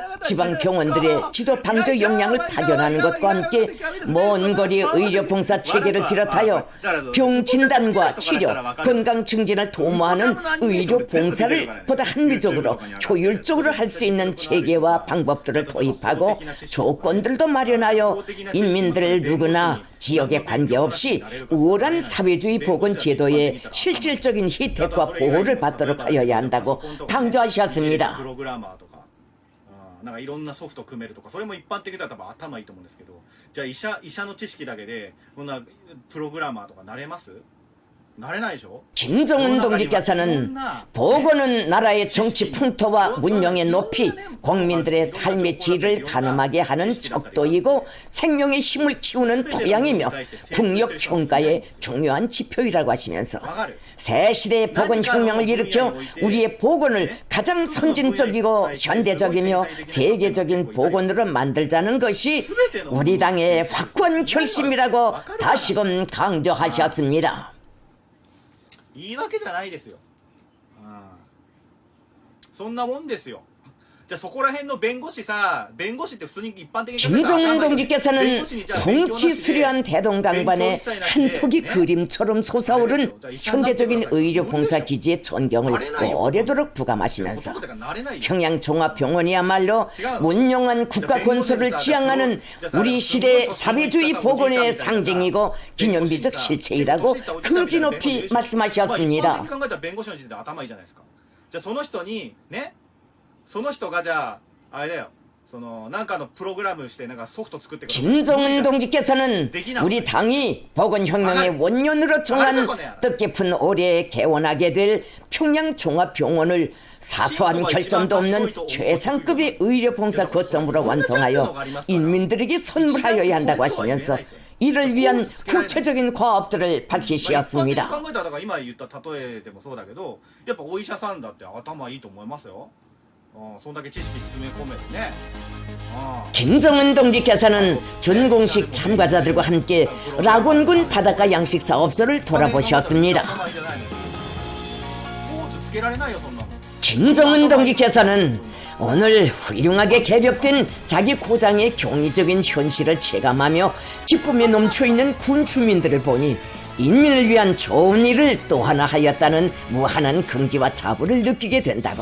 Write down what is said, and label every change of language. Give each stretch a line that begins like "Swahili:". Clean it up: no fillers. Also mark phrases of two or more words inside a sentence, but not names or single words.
Korean: 지방병원들의 지도 방조 역량을 파견하는 것과 함께 먼 거리 의료봉사 체계를 비롯하여 병 진단과 치료, 건강 증진을 도모하는 의료봉사를 보다 합리적으로 효율적으로 할 수 있는 체계와 방법들을 도입하고 조건들도 마련하여 인민들 누구나 지역에 관계없이 우월한 사회주의 보건 제도의 실질적인 혜택과 보호를 받도록 하여야 한다고 강조하셨습니다.
Japanese: なんかいろんなソフト組めるとか、それも一般的だったら頭いいと思うんですけど、じゃあ医者の知識だけでこんなプログラマーとかなれます？
Korean: 김정은 동지께서는 보건은 나라의 정치 풍토와 문명의 높이 국민들의 삶의 질을 가늠하게 하는 척도이고 생명의 힘을 키우는 토양이며 국력 평가의 중요한 지표이라고 하시면서 새 시대의 보건혁명을 일으켜 우리의 보건을 가장 선진적이고 현대적이며 세계적인 보건으로 만들자는 것이 우리 당의 확고한 결심이라고 다시금 강조하셨습니다.
Japanese: いいわけじゃないですよ。そんなもんですよ。じゃあそこら辺の弁護士さ、弁護士って普通に一般的に
Korean: 김정은 동지께서는 풍치 수려한 대동강반에 한 폭이 그림처럼 솟아오른 현대적인 의료 봉사 기지의 전경을 오래도록 부감하시면서 평양 종합병원이야말로 문명한 국가 건설을 지향하는 우리 시대 사회주의 복원의 상징이고 기념비적 실체이라고 긍지 높이 말씀하셨습니다.
Japanese: その人がじゃああれだよ。そのなんかのプログラムしてなんかソフト作ってくれる。
Korean: 김정은 동지께서는 우리 당이 보건혁명의 원년으로 정한 뜻깊은 올해 개원하게 될 평양 종합병원을 사소한 결점도 없는 최상급의 의료봉사 거점으로 완성하여 인민들에게 선물하여야 한다고 하시면서 이를 위한 구체적인 과업들을 밝히셨습니다.
Japanese: 今言った例えでもそうだけど、やっぱお医者さんだって頭いいと思いますよ。
Korean: 김정은 동지께서는 준공식 참가자들과 함께 라곤군 바닷가 양식 사업소를 돌아보셨습니다. 김정은 동지께서는 오늘 훌륭하게 개벽된 자기 고장의 경이적인 현실을 체감하며 기쁨에 넘쳐있는 군 주민들을 보니 인민을 위한 좋은 일을 또 하나 하였다는 무한한 긍지와 자부를 느끼게 된다고.